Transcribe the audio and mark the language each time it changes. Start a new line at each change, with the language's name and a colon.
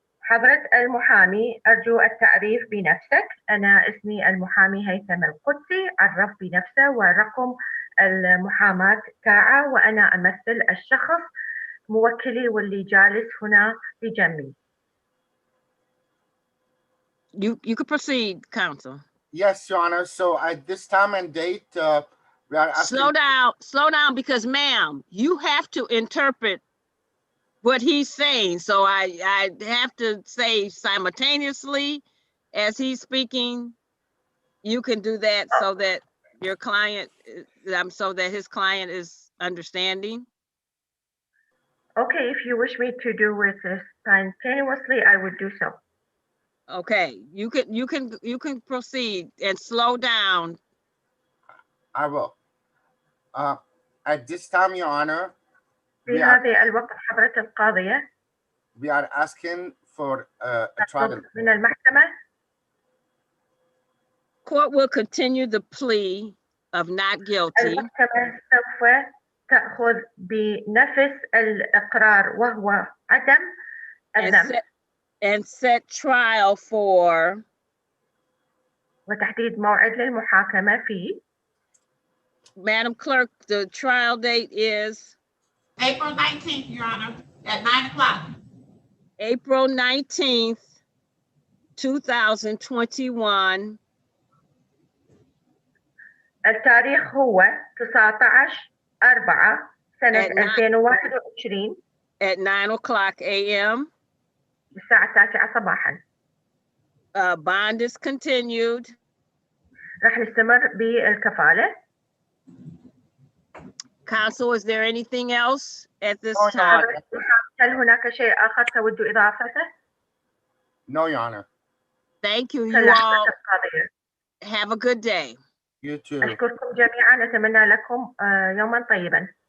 Arabic: حضرة المحامي أرجو التعريف بنفسك. أنا اسمي المحامي هيثم القدسي. عرف بنفسه ورقم المحاماة تاعه وأنا أمثل الشخص موكلي واللي جالس هنا بجنبي.
English: You could proceed, counsel. Yes, Your Honor. So at this time and date, we are asking. Slow down, because ma'am, you have to interpret what he's saying. So I have to say simultaneously as he's speaking, you can do that so that your client, so that his client is understanding. Okay, if you wish me to do it simultaneously, I would do so. Okay, you can proceed and slow down. I will. At this time, Your Honor,
Arabic: في هذه الوقت حضرة القاضية.
English: We are asking for a trial.
Arabic: من المحكمة.
English: Court will continue the plea of not guilty.
Arabic: المحكمة سوف تأخذ بنفس الإقرار وهو عدم الذنب.
English: And set trial for.
Arabic: وتحديد موعد للمحاكمة فيه.
English: Madam Clerk, the trial date is? April 19th, Your Honor, at 9 o'clock. April 19th, 2021.
Arabic: التاريخ هو 19/4 سنة 2021.
English: At 9 o'clock a.m.
Arabic: الساعة 9 صباحا.
English: bond is continued.
Arabic: رح نستمر بالكفالة.
English: Council, is there anything else at this Oh, time?
Arabic: هل هناك شيء آخر تود إضافته؟
English: No, Your Honor. Thank you. You
Arabic: فلا
English: all
Arabic: القضية.
English: have a good day. You too.
Arabic: أشكركم جميعا، أتمنى لكم يوما طيبا.